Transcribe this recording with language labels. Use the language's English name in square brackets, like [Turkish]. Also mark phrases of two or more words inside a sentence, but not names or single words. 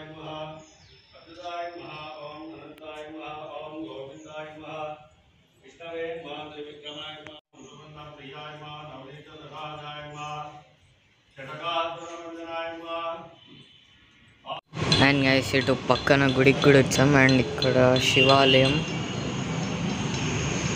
[Sanskrit] नमः अच्युताय नमः ओम अनंताय नमः ओम गोविंदाय नमः विष्णवे नमः त्रिविक्रमाय नमः सुगंधं प्रियाय नमः नवनीत दधानाय नमः षटकात्मनंदनाय नमः. [English] and guys [Telugu] ఇటు పక్కన గుడికి కూడా వచ్చాం అండ్ ఇక్కడ శివాలయం